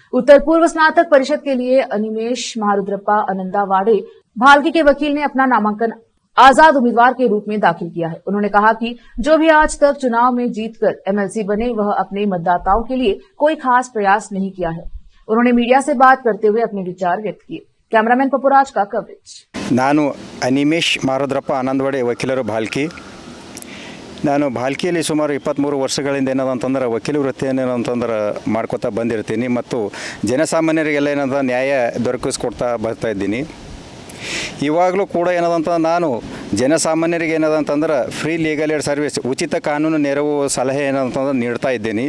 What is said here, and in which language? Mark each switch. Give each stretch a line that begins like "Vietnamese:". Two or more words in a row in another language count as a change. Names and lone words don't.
Hindi: उत्तर पूर्व स्नातक परिषद के लिए अनिमेश महारुद्रप्पा अनंदावाड़े भालकी के वकील ने अपना नामांकन आजाद उम्मीदवार के रूप में दाखिल किया है। उन्होंने कहा कि जो भी आज तक चुनाव में जीतकर एमएलसी बने वह अपने मतदाताओं के लिए कोई खास प्रयास नहीं किया है। उन्होंने मीडिया से बात करते हुए अपने विचार व्यक्त किए। कैमरामैन पपुराज का कवरेज।
Kannada: ನಾನು ಅನಿಮೇಶ್ ಮಾರುದ್ರಪ್ಪ ಆನಂದವಾಡಿ ವಕೀಲರು ಭಾಲ್ಕಿ. ನಾನು ಭಾಲ್ಕಿಯಲ್ಲಿ ಸುಮಾರು 23 ವರ್ಷಗಳಿಂದ ಏನದಂತಂದ್ರೆ ವಕೀಲ ವೃತ್ತಿಯನ್ನು ಏನಂತಂದ್ರೆ ಮಾಡ್ಕೊತಾ ಬಂದಿರ್ತೀನಿ ಮತ್ತು ಜನಸಾಮಾನ್ಯರಿಗೆಲ್ಲ ಏನಂತ ನ್ಯಾಯ ದೊರಕಿಸ್ಕೊಡ್ತಾ ಬರ್ತಾಯಿದ್ದೀನಿ. ಇವಾಗಲೂ ಕೂಡ ಏನದಂತ ನಾನು ಜನಸಾಮಾನ್ಯರಿಗೆ ಏನದಂತಂದ್ರೆ
English: free legal aid service
Kannada: ಉಚಿತ ಕಾನೂನು ನೆರವು ಸಲಹೆ ಏನಂತಂದ್ರೆ ನೀಡ್ತಾ ಇದ್ದೀನಿ.